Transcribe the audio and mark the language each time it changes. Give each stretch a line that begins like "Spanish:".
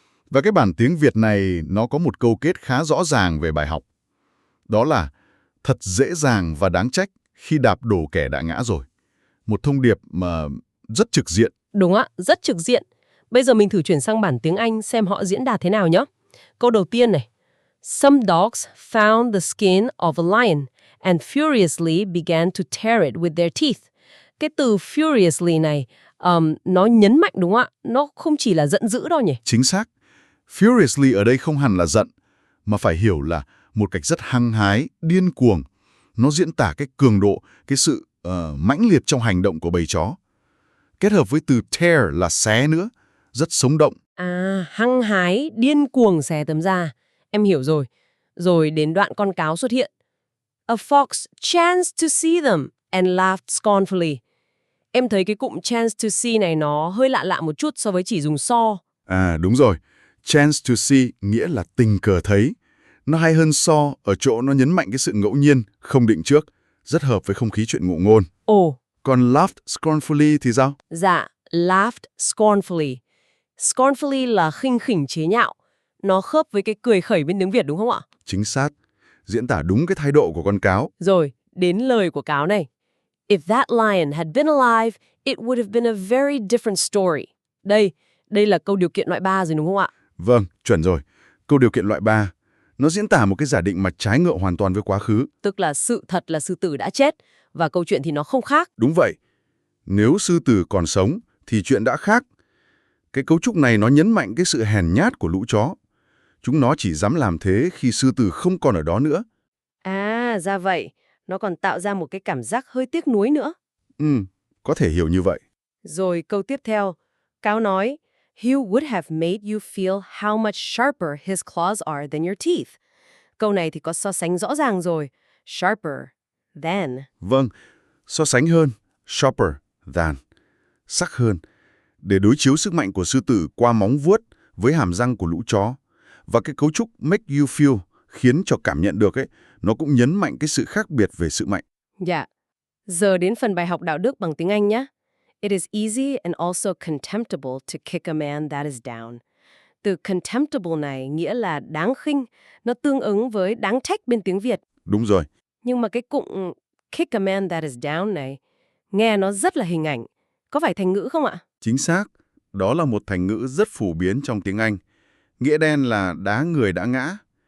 Vietnamese: Và cái bản tiếng Việt này nó có một câu kết khá rõ ràng về bài học. Đó là thật dễ dàng và đáng trách khi đạp đổ kẻ đã ngã rồi. Một thông điệp mà rất trực diện. Đúng ạ, rất trực diện. Bây giờ mình thử chuyển sang bản tiếng Anh xem họ diễn đạt thế nào nhé. Câu đầu tiên này.
English: Some dogs found the skin of a lion and furiously began to tear it with their teeth.
Vietnamese: Cái từ furiously này, nó nhấn mạnh đúng không ạ? Nó không chỉ là giận dữ đâu nhỉ? Chính xác. Furiously ở đây không hẳn là giận, mà phải hiểu là một cách rất hăng hái, điên cuồng. Nó diễn tả cái cường độ, cái sự mãnh liệt trong hành động của bầy chó. Kết hợp với từ tear là xé nữa, rất sống động. Hăng hái, điên cuồng xé tấm da. Em hiểu rồi. Rồi đến đoạn con cáo xuất hiện.
English: A fox chanced to see them and laughed scornfully.
Vietnamese: Em thấy cái cụm
English: chance to see
Vietnamese: này nó hơi lạ lạ một chút so với chỉ dùng saw. Đúng rồi.
English: Chance to see
Vietnamese: nghĩa là tình cờ thấy. Nó hay hơn saw ở chỗ nó nhấn mạnh cái sự ngẫu nhiên, không định trước. Rất hợp với không khí chuyện ngụ ngôn. Còn
English: laughed scornfully
Vietnamese: thì sao?
English: Dạ, laughed scornfully.
Vietnamese: Scornfully là khinh khỉnh chế nhạo. Nó khớp với cái cười khẩy bên tiếng Việt đúng không ạ? Chính xác. Diễn tả đúng cái thái độ của con cáo. Rồi, đến lời của cáo này.
English: If that lion had been alive, it would have been a very different story.
Vietnamese: Đây là câu điều kiện loại 3 rồi đúng không ạ? Vâng, chuẩn rồi. Câu điều kiện loại 3. Nó diễn tả một cái giả định mà trái ngược hoàn toàn với quá khứ. Tức là sự thật là sư tử đã chết, và câu chuyện thì nó không khác. Đúng vậy. Nếu sư tử còn sống, thì chuyện đã khác. Cái cấu trúc này nó nhấn mạnh cái sự hèn nhát của lũ chó. Chúng nó chỉ dám làm thế khi sư tử không còn ở đó nữa. Ra vậy. Nó còn tạo ra một cái cảm giác hơi tiếc nuối nữa. Có thể hiểu như vậy. Rồi câu tiếp theo, cáo nói,
English: he would have made you feel how much sharper his claws are than your teeth.
Vietnamese: Câu này thì có so sánh rõ ràng rồi.
English: Sharper than.
Vietnamese: Vâng, so sánh hơn.
English: Sharper than.
Vietnamese: Sắc hơn. Để đối chiếu sức mạnh của sư tử qua móng vuốt với hàm răng của lũ chó. Và cái cấu trúc
English: make you feel
Vietnamese: khiến cho cảm nhận được ấy, nó cũng nhấn mạnh cái sự khác biệt về sự mạnh. Dạ. Giờ đến phần bài học đạo đức bằng tiếng Anh nhé.
English: It is easy and also contemptible to kick a man that is down.
Vietnamese: Từ contemptible này nghĩa là đáng khinh, nó tương ứng với đáng trách bên tiếng Việt. Đúng rồi. Nhưng mà cái cụm
English: kick a man that is down
Vietnamese: này, nghe nó rất là hình ảnh. Có phải thành ngữ không ạ? Chính xác. Đó là một thành ngữ rất phổ biến trong tiếng Anh. Nghĩa đen là đá người đã ngã.